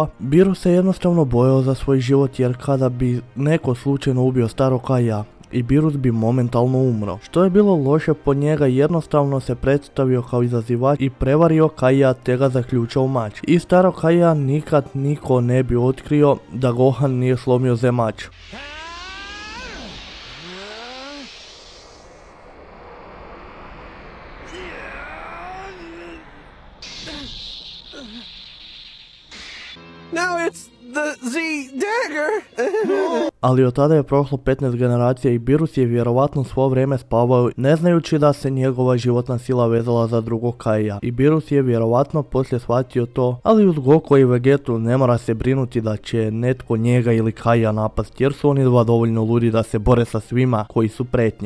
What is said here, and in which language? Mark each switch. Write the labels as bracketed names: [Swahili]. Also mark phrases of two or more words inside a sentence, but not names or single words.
[Bosnian] Beerus se jednostavno bojao za svoj život jer kada bi neko slučajno ubio starog Kaija, i Beerus bi momentalno umro. Što je bilo loše po njega, jednostavno se predstavio kao izazivač i prevario Kaija te ga zaključao u mač. I starog Kaija nikad niko ne bi otkrio da Gohan nije slomio Zemač. [English] Now it's the Z-Dagger! [Bosnian] Ali od tada je prošlo 15 generacija i Beerus je vjerovatno svo vrijeme spavao ne znajući da se njegova životna sila vezala za drugog Kaija. I Beerus je vjerovatno poslije shvatio to, ali uz Goku i Vegetu ne mora se brinuti da će netko njega ili Kaija napast jer su oni dva dovoljno ludi da se bore sa svima koji su pretnja.